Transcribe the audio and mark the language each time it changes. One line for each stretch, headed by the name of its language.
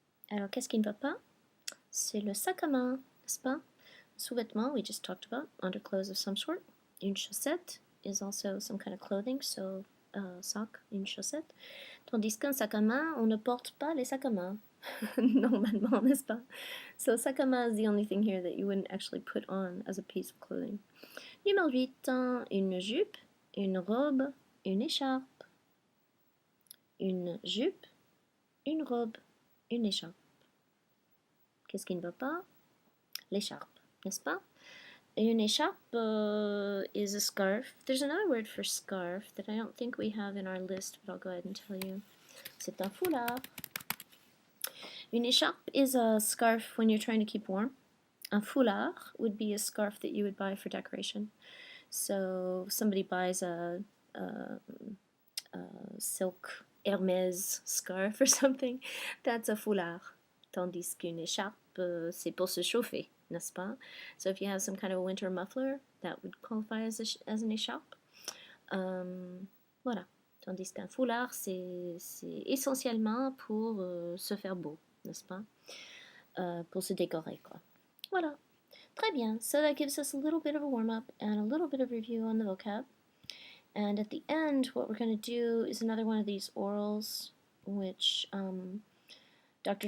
French: Alors qu'est-ce qui ne va pas? C'est le sac à main, n'est-ce pas?
English: Sous-vêtement, we just talked about, underclothes of some sort. Une chaussette is also some kind of clothing, so sock, une chaussette.
French: Tandis qu'un sac à main, on ne porte pas les sacs à main. Normalement, n'est-ce pas?
English: So sac à main is the only thing here that you wouldn't actually put on as a piece of clothing.
French: Numéro 8, une jupe, une robe, une écharpe. Une jupe, une robe, une écharpe. Qu'est-ce qui ne va pas? L'écharpe, n'est-ce pas? Une écharpe
English: is a scarf. There's another word for scarf that I don't think we have in our list, but I'll go ahead and tell you.
French: C'est un foulard.
English: Une écharpe is a scarf when you're trying to keep warm. Un foulard would be a scarf that you would buy for decoration. So if somebody buys a silk Hermès scarf or something, that's a foulard.
French: Tandis qu'une écharpe, c'est pour se chauffer, n'est-ce pas?
English: So if you have some kind of a winter muffler, that would qualify as an écharpe.
French: Voilà. Tandis qu'un foulard, c'est essentiellement pour se faire beau, n'est-ce pas? Pour se décorer, quoi. Voilà. Très bien.
English: So that gives us a little bit of a warm-up and a little bit of review on the vocab. And at the end, what we're going to do is another one of these orals, which Dr.